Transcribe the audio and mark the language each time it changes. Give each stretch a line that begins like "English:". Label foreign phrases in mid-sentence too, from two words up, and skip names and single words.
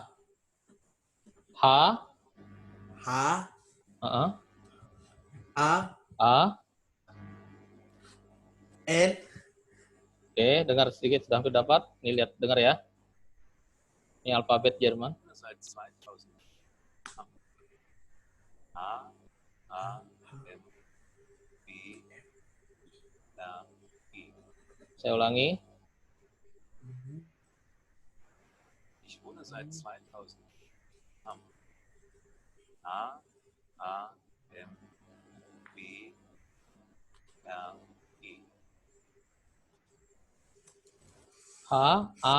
German: H, H, uh-uh, A, A. N,
Indonesian: Oke, dengar sedikit sudah hampir dapat. Ini lihat, dengar ya. Ini alfabet Jerman.
German: Ich wohne seit 2000 am A, M, B, R, E.
Indonesian: Saya ulangi.
German: Ich wohne seit 2000 am A, M, B, R, E. H, A,